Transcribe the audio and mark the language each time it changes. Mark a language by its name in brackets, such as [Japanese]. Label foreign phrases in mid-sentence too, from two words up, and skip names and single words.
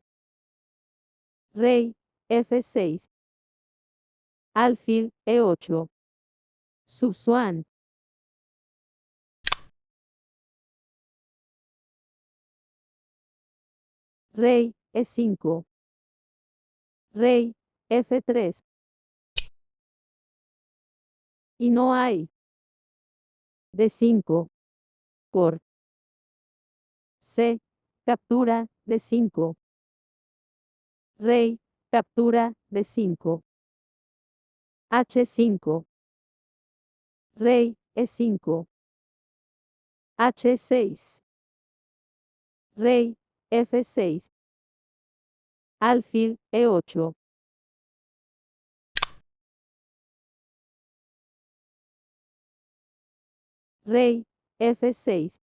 [Spanish] Rey F6. Alfil E8. Suzuan. Rey E5. Rey F3. Y no hay. D5. Por C. Captura D5. Rey. Captura D5. H5. Rey E5. H6. Rey F6. Alfil E8. Rey F6.